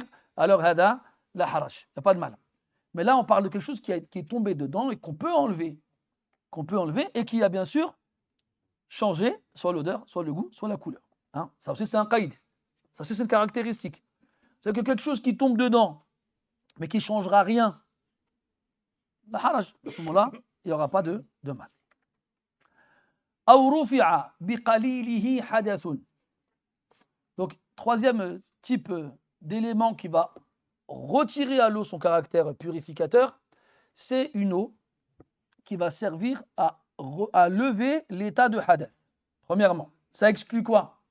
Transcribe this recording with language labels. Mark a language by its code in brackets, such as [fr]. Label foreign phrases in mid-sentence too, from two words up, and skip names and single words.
[fr] Alors, hada, [ar] لا حرج, [fr] il n'y a pas de mal. Mais là, on parle de quelque chose qui est tombé dedans et qu'on peut enlever et qui a bien sûr changé soit l'odeur, soit le goût, soit la couleur. Hein, ça aussi, c'est un qaïd. Ça aussi, c'est une caractéristique. C'est que quelque chose qui tombe dedans, mais qui ne changera rien, [ar] لا حرج, [fr] à ce moment-là, il n'y aura pas de mal. [ar] أو رفع بقليله حدث. [fr] Donc, troisième type d'élément qui va retirer à l'eau son caractère purificateur, c'est une eau qui va servir à lever l'état de hadath. Premièrement, ça exclut quoi?